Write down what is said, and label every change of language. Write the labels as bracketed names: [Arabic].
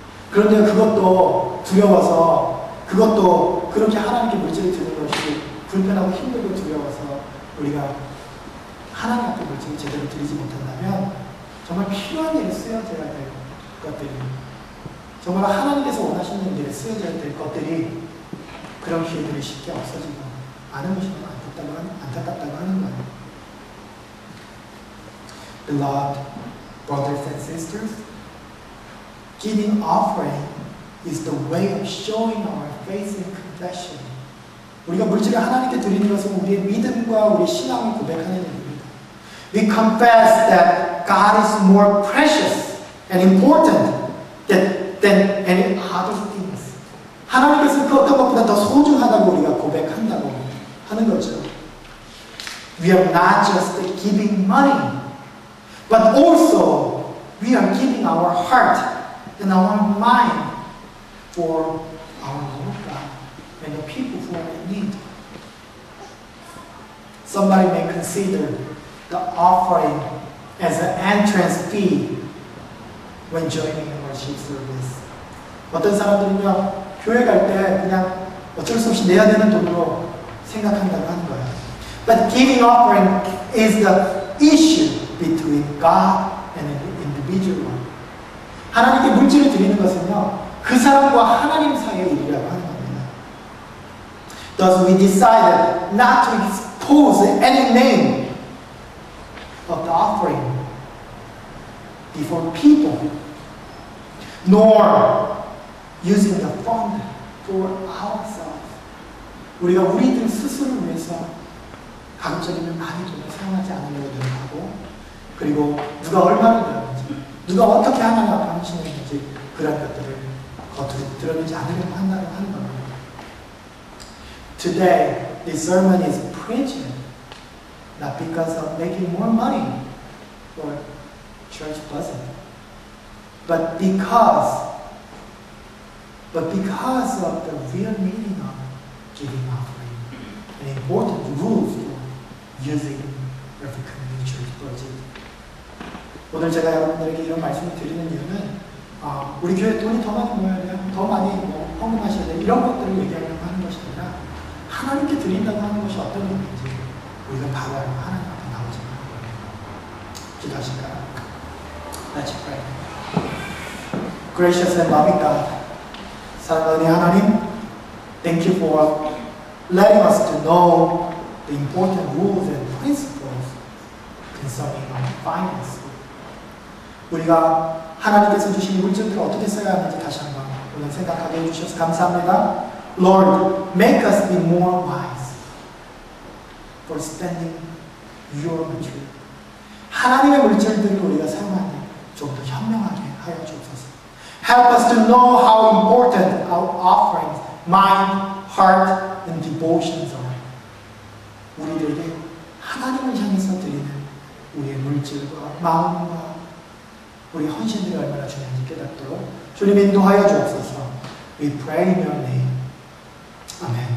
[Korean] 그런데 그것도 두려워서 그것도 그렇게 하나님께 물질을 드리는 것이 불편하고 힘들고 두려워서 우리가 하나님 앞에 물질을 제대로 드리지 못한다면 정말 필요한 일에 쓰여져야 될 것들이 정말 하나님께서 원하시는 일에 쓰여져야 될 것들이 그런 기회들이 쉽게 없어지고 많은 것이 너무 안타깝다고 하는 거예요. [English] Beloved brothers and sisters, giving offering is the way of showing our faith in confession. [Korean] 우리가 물질을 하나님께 드리는 것은 우리의 믿음과 우리의 신앙을 고백하는 일입니다. [English] We confess that God is more precious and important than any other things. [Korean] 하나님께서 그 어떤 것보다 더 소중하다고 우리가 고백한다고 하는 거죠. [English] We are not just giving money, but also we are giving our heart and our mind for our Lord God and the people who are in need. Somebody may consider the offering as an entrance fee when joining a worship service. [Korean] 어떤 사람들은요, 교회 갈 때 그냥 어쩔 수 없이 내야 되는 돈으로 생각한다고 하는 거예요. [English] But giving offering is the issue between God and the individual. [Korean] 하나님께 물질을 드리는 것은요, 그 사람과 하나님 사이의 일이라고 하는 겁니다. [English] Thus we decided not to expose any name of the offering before people, nor using the fund for ourselves. [Korean] 우리가 우리들 스스로를 위해서 가급적이면 많이 돈을 사용하지 않으려고 노력하고, 그리고 누가 얼마를 내었는지, 누가 어떻게 하나님 앞에 헌신했는지 그런 것들을 겉으로 드러내지 않으려고 한다고 하는 겁니다. [English] Today, this sermon is preached not because of making more money for church budget, but because of the real meaning of giving offering and important rules for using every community church budget. [Korean] 오늘 제가 여러분들에게 이런 말씀을 드리는 이유는 우리 교회 돈이 더 많이 모여야 돼요, 더 많이 헌금하셔야 돼요, 이런 것들을 얘기하려고 하는 것이 아니라 하나님께 드린다고 하는 것이 어떤 의미인지 우리가 바로 알고 하나님 앞에 나오자는 거예요. 기도하실까요? [English] Let's pray. Gracious and loving God, [Korean] 사랑하는 하나님, [English] thank you for letting us to know the important rules and principles concerning our finance. [Korean] 우리가 하나님께서 주신 물질들을 어떻게 써야 하는지 다시 한번 오늘 생각하게 해주셔서 감사합니다. [English] Lord, make us be more wise for spending your material. [Korean] 하나님의 물질들을 우리가 사용할 때 좀 더 현명하게 하여 주옵소서. [English] Help us to know how important our offerings, mind, heart, and devotions are. [Korean] 우리들에게 하나님을 향해서 드리는 우리의 물질과 마음과 우리 헌신들이 얼마나 중요한지 깨닫도록 주님 인도하여 주옵소서. [English] We pray in your name. 아멘.